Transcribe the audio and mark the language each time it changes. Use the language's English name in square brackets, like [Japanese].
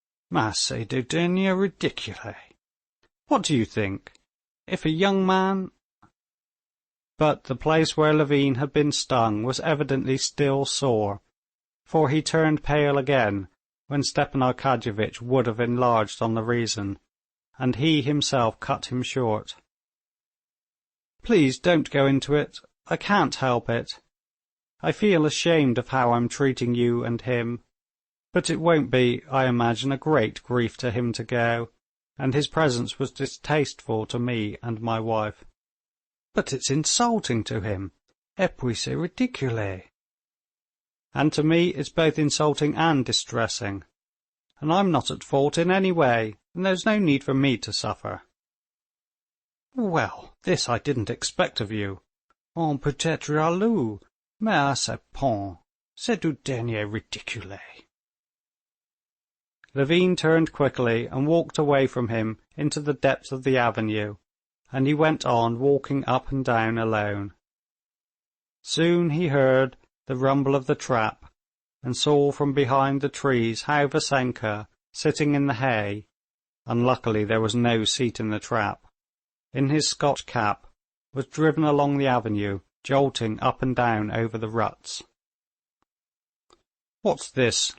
[French] Mais c'est du dernier ridicule! [English] What do you think? If a young man—" But the place where Levin had been stung was evidently still sore, for he turned pale again when Stepan Arkadyevitch would have enlarged on the reason, and he himself cut him short. "Please don't go into it. I can't help it. I feel ashamed of how I'm treating you and him, but it won't be, I imagine, a great grief to him to go, and his presence was distasteful to me and my wife." "But it's insulting to him. [French] Et puis c'est ridicule." [English] "And to me it's both insulting and distressing. And I'm not at fault in any way, and there's no need for me to suffer." "Well, this I didn't expect of you. [French] On peut être jaloux, mais à ce point, c'est du dernier ridicule." [English] Levin turned quickly and walked away from him into the depths of the avenue, and he went on walking up and down alone. Soon he heard the rumble of the trap, and saw from behind the trees how Vasenka, sitting in the hay, unluckily there was no seat in the trap, in his Scotch cap, was driven along the avenue, jolting up and down over the ruts. "What's this?"